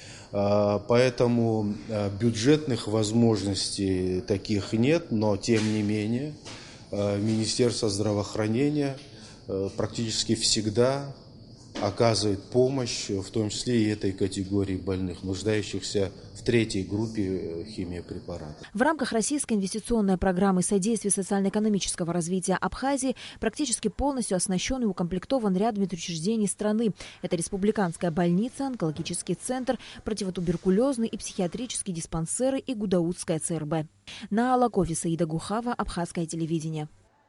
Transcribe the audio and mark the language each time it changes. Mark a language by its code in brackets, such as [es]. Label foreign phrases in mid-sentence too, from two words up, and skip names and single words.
[ru] Поэтому бюджетных возможностей таких нет, но тем не менее Министерство здравоохранения практически всегда оказывает помощь, в том числе и этой категории больных, нуждающихся в третьей группе химиопрепаратов. В рамках российской инвестиционной программы содействия социально-экономического развития Абхазии практически полностью оснащен и укомплектован ряд медучреждений страны. Это республиканская больница, онкологический центр, противотуберкулезный и психиатрические диспансеры и Гудаутская ЦРБ. Наала Кофи, Саида Гухава, Абхазское телевидение.